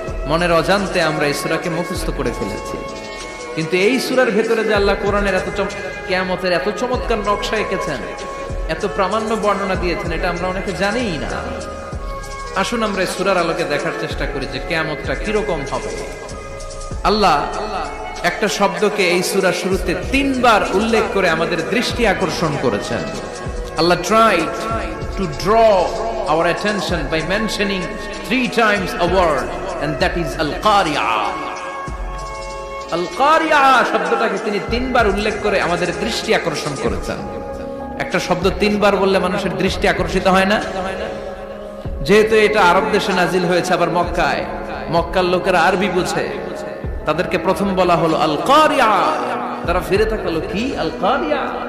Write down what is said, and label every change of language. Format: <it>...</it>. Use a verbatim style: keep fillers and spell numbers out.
<bn>মনের অজান্তে আমরা এই সূরাকে মুখস্থ করে ফেলেছি। কিন্তু এই সূরার ভিতরে যে আল্লাহ কোরআনের এত কিয়ামতের এত চমৎকার নকশা এঁকেছেন, এত প্রামাণ্য বর্ণনা দিয়েছেন, এটা আমরা অনেকে জানিই না। আসুন আমরা এই সূরার আলোকে দেখার চেষ্টা করি যে কিয়ামতটা কিরকম হবে। আল্লাহ একটা শব্দকে এই সূরার শুরুতে তিনবার উল্লেখ করে আমাদের দৃষ্টি আকর্ষণ করেছেন।</bn> <en>আল্লাহ tried to draw our attention by mentioning three times a word, and that is al-Qari'a.</en> <bn>al-Qari'a শব্দটাকে তিনি তিনবার উল্লেখ করে আমাদের দৃষ্টি আকর্ষণ করেছেন। একটা শব্দ তিনবার বললে মানুষের দৃষ্টি আকর্ষিত হয় না? যেহেতু এটা আরব দেশে নাজিল হয়েছে, আবার মক্কায়, মক্কার লোকেরা আরবি বোঝে, তাদেরকে প্রথম বলা হলো আল কারিয়া, তারা ফিরে তাকালো, কি আল কারিয়া?</bn>